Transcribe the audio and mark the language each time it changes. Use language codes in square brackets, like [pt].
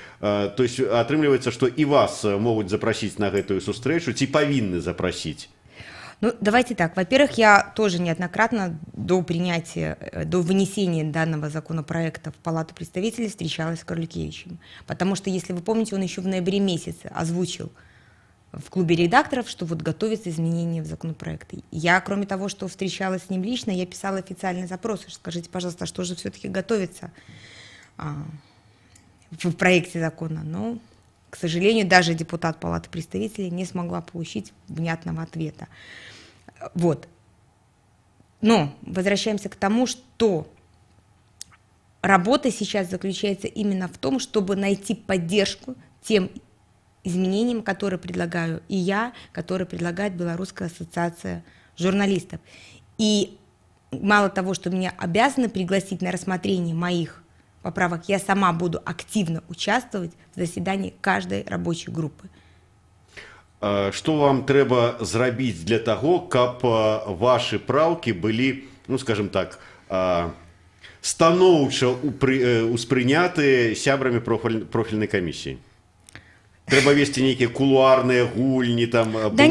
[be] То есть атрымліваецца, што і вас могуць запрасіць на гэтую сустрэчу, ці павінны запрасіць? [ru] Ну, давайте так. Во-первых, я тоже неоднократно до вынесения данного законопроекта в Палату представителей встречалась с Карлюкевичем. Потому что, если вы помните, он еще в ноябре месяце озвучил в клубе редакторов, что вот готовится изменение в законопроекте. Я, кроме того, что встречалась с ним лично, я писала официальный запрос. Скажите, пожалуйста, что же все-таки готовится в проекте закона? Но, к сожалению, даже депутат Палаты представителей не смогла получить внятного ответа. Вот. Но возвращаемся к тому, что работа сейчас заключается именно в том, чтобы найти поддержку тем изменениям, которые предлагаю и я, которые предлагает Белорусская ассоциация журналистов. И мало того, что меня обязаны пригласить на рассмотрение моих поправок, я сама буду активно участвовать в заседании каждой рабочей группы. [be] Что вам трэба зрабіць для того, каб ваши праўкі былі, ну скажем так, станоўча успрыняты сябрамі профільнай камісіі? Трэба [ru] вести некие [be] кулуарные гульни, там, блоки?